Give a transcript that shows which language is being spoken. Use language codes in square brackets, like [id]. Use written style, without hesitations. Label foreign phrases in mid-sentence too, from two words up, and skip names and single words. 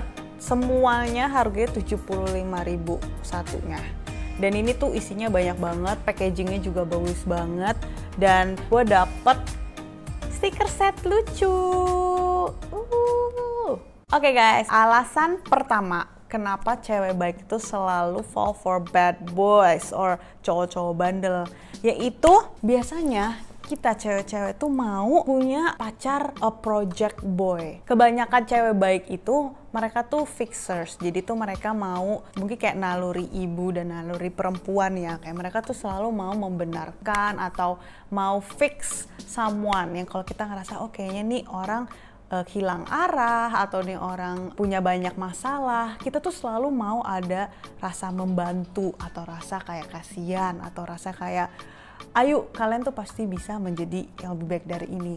[id] Semuanya harganya 75.000 satunya. Dan ini tuh isinya banyak banget, packagingnya juga bagus banget, dan gue dapet stiker set lucu. Oke guys, alasan pertama kenapa cewek baik itu selalu [en] fall for bad boys or [id] cowok-cowok bandel, yaitu biasanya kita cewek-cewek tuh mau punya pacar [en] a project boy. [id] Kebanyakan cewek baik itu mereka tuh fixers, jadi tuh mereka mau mungkin kayak naluri ibu dan naluri perempuan ya, kayak mereka tuh selalu mau membenarkan atau mau [en] fix someone [id] yang kalau kita ngerasa oh kayaknya nih orang hilang arah atau nih orang punya banyak masalah, kita tuh selalu mau ada rasa membantu atau rasa kayak kasihan atau rasa kayak ayo kalian tuh pasti bisa menjadi yang lebih baik dari ini.